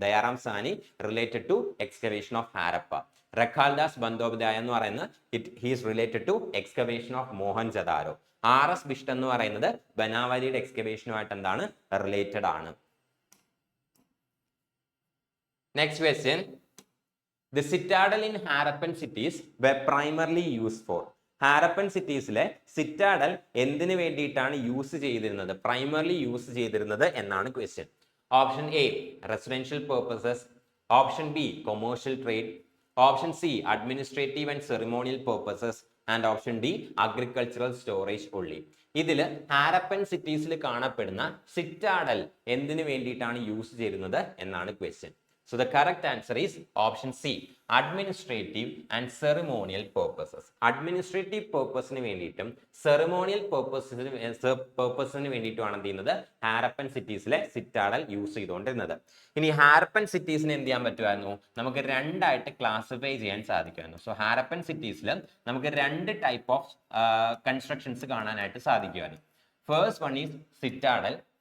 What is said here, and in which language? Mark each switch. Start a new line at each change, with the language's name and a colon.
English: Dayaram Sahni related to excavation of Harappa. Rakhaldas Bandopadhyay
Malayalam: എന്ന് പറയുന്നത്
English: He is related to excavation of Mohenjodaro.
Malayalam: RS Bisht എന്ന് പറയുന്നത് ബനാവാലിയുടെ എക്സ്കവേഷനുമായിട്ട് എന്താണ് റിലേറ്റഡ് ആണ്.
English: Next question. The citadel in Harappan cities were primarily used for.
Malayalam: Harappan സിറ്റീസിലെ citadel എന്തിനു വേണ്ടിയിട്ടാണ് primarily use ചെയ്തിരുന്നത് എന്നാണ് question.
English: Option A residential purposes, option B commercial trade, option C administrative and ceremonial purposes and option D agricultural storage only.
Malayalam: ഇതിൽ ഹാരപ്പൻ സിറ്റീസിൽ കാണപ്പെടുന്ന citadel എന്തിനു വേണ്ടിയിട്ടാണ് use ചെയ്തിരുന്നത് എന്നാണ് question.
English: So the correct answer is option C, administrative and ceremonial purposes.
Malayalam: Administrative purpose-ന് വേണ്ടിയിട്ടും ceremonial purpose-ന് വേണ്ടിയിട്ടുമാണ് എന്ത് ചെയ്യുന്നത് Harappan സിറ്റീസിലെ citadel use ചെയ്തുകൊണ്ടിരുന്നത്. ഇനി ഹാരപ്പൻ സിറ്റീസിനെ എന്ത് ചെയ്യാൻ പറ്റുമായിരുന്നു? നമുക്ക് രണ്ടായിട്ട് ക്ലാസിഫൈ ചെയ്യാൻ സാധിക്കുമായിരുന്നു. സോ ഹാരപ്പൻ സിറ്റീസിൽ നമുക്ക് രണ്ട് ടൈപ്പ് ഓഫ് കൺസ്ട്രക്ഷൻസ് കാണാനായിട്ട് സാധിക്കുമായിരുന്നു.
English: first one is citadel